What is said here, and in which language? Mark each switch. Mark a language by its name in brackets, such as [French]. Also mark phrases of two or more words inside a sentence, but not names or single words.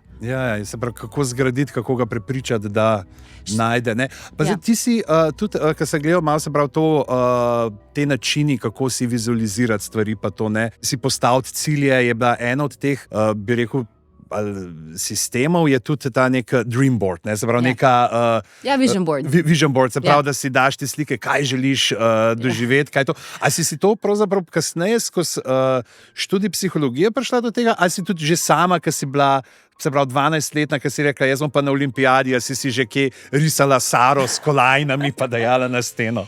[Slovenian] Ja, se pravi, kako zgraditi, kako ga prepričati, da najde. Ne? Pa zdaj, ti si tudi, ko sem gledal malo, se pravi, te načini, kako si vizualizirati stvari, pa to ne. Si postaviti cilje, je bila ena od teh, bi rekel, sistemov je tudi ta nek [English] dream board, [Slovenian] ne? Se pravi, neka [English] vision board. Vision board, [Slovenian] se pravi, da si daš ti slike, kaj želiš doživeti, kaj to. A si to pravzaprav kasneje skozi študij psihologije prišla do tega, ali si tudi že sama, ki si bila, se pravi, 12-letna, ki si rekla, jaz bom pa na olimpijadi, si že kje risala Saro s kolajnami pa dajala na steno?